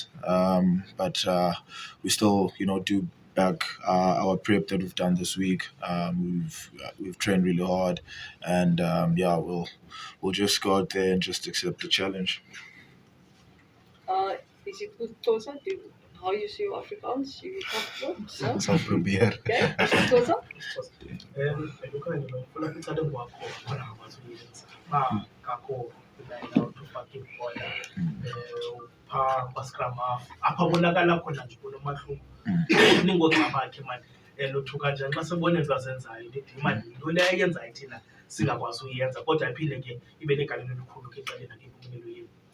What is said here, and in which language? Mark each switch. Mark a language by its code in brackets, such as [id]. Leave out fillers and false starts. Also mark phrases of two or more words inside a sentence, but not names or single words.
[en] But we still, do back our prep that we've done this week. We've trained really hard, and we'll just go out there and just accept the challenge. Is it good, Tosa? How you see Afrikaans? You comfortable? [af] Sal probeer. [en] Okay, Tosa? [xh] Aphabonakala khona nje kunomahluko ningocabakhe manje lothuka njani xa sebona into azenzayo imali into le ayenzayo thina singakwazi uyenza kodwa iphinde ke ibe negalelo elikhulu ke eqaleni nakempumelelo yenu.